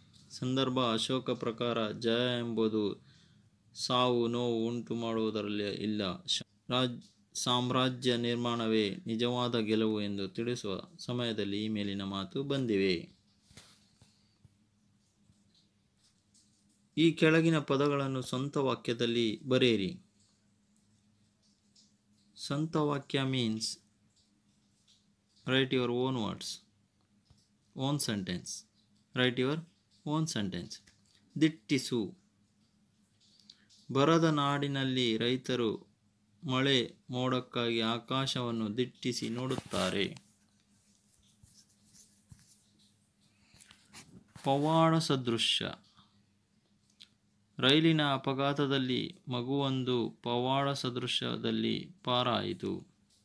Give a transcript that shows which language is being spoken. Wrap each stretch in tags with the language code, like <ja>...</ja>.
<kn>ಸಂದರ್ಭ: ಅಶೋಕ ಪ್ರಕಾರ ಜಯ ಎಂಬುದು ಸಾವು ನೋವು ಉಂಟು ಮಾಡುವುದರಲ್ಲಿ ಇಲ್ಲ. ಸಾಮ್ರಾಜ್ಯ ನಿರ್ಮಾಣವೇ ನಿಜವಾದ ಗೆಲುವು ಎಂದು ತಿಳಿಸುವ ಸಮಯದಲ್ಲಿ ಈ ಮೇಲಿನ ಮಾತು ಬಂದಿವೆ. ಈ ಕೆಳಗಿನ ಪದಗಳನ್ನು ಸ್ವಂತ ವಾಕ್ಯದಲ್ಲಿ ಬರೆಯಿರಿ. ಸ್ವಂತ ವಾಕ್ಯ</kn> <en>Means write your own words, own sentence. Write your own sentence.</en> <kn>ದಿಟ್ಟಿಸು. ಬರದ ನಾಡಿನಲ್ಲಿ ರೈತರು ಮಳೆ ಮೋಡಕ್ಕಾಗಿ ಆಕಾಶವನ್ನು ದಿಟ್ಟಿಸಿ ನೋಡುತ್ತಾರೆ. ಪವಾಡ ಸದೃಶ್ಯ. ರೈಲಿನ ಅಪಘಾತದಲ್ಲಿ ಮಗುವೊಂದು ಪವಾಡ ಸದೃಶ್ಯದಲ್ಲಿ ಪಾರಾಯಿತು.</kn>